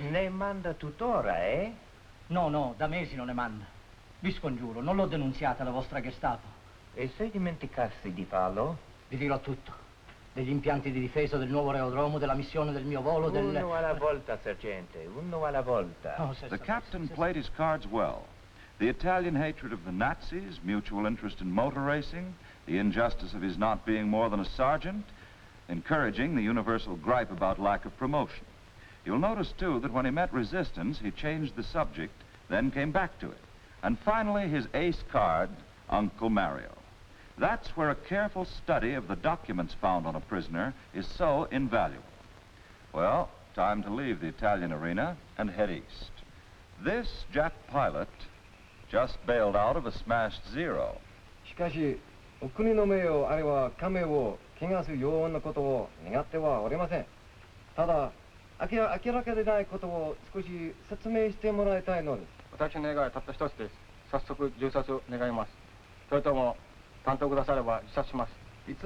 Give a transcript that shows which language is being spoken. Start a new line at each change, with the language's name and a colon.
Italian: Ne manda tuttora, eh? No, no, da mesi non ne manda. Vi scongiuro, non l'ho denunziata alla vostra Gestapo. E se dimenticassi di farlo? Vi dirò tutto. Degli impianti di difesa, del nuovo aerodromo, della missione del mio volo, del... Uno alla volta, sergente, uno alla volta. Oh,
English: The captain played his cards well. The Italian hatred of the Nazis, mutual interest in motor racing, the injustice of his not being more than a sergeant, encouraging the universal gripe about lack of promotion. You'll notice, too, that when he met resistance, he changed the subject, then came back to it. And finally, his ace card, Uncle Mario. That's where a careful study of the documents found on a prisoner is so invaluable. Well, time to leave the Italian arena and head east. This jet pilot just bailed out of a smashed Zero.
Japanese: しかし、お国の名誉あるいは家名を汚すようなことを願ってはおりません。ただ、明らかでないことを少し説明してもらいたいのです。私の願いはたった一つです。早速銃殺を願います。それとも担当くだされば自殺します。